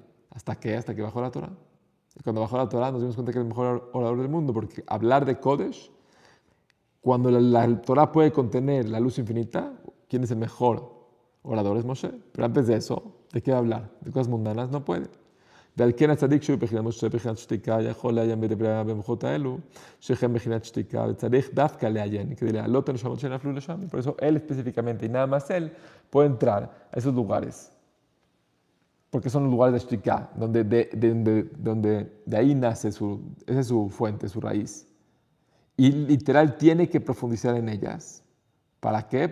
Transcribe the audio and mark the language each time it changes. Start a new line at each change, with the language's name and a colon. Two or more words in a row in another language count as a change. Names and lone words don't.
Spanish: ¿Hasta qué? Hasta que bajó la Torah. Y cuando bajó la Torah nos dimos cuenta que era el mejor orador del mundo, porque hablar de Kodesh, cuando la Torah puede contener la luz infinita, ¿quién es el mejor orador? Es Moshe. Pero antes de eso, ¿de qué hablar? De cosas mundanas no puede.
Hebrew: ועל כן הצדיק שהוא בחינת משה בחינת שתיקה יכול לעיין בדברי במוחות האלו שכם בחינת שתיקה וצריך דווקא לעיין כדי להעלות הנשמות שנפלו לשם.
Spanish: Por eso él específicamente y nada más él puede entrar a esos lugares porque son los lugares de shtika donde de ahí nace esa es su fuente, su raíz. Y literal tiene que profundizar en ellas. ¿Para qué?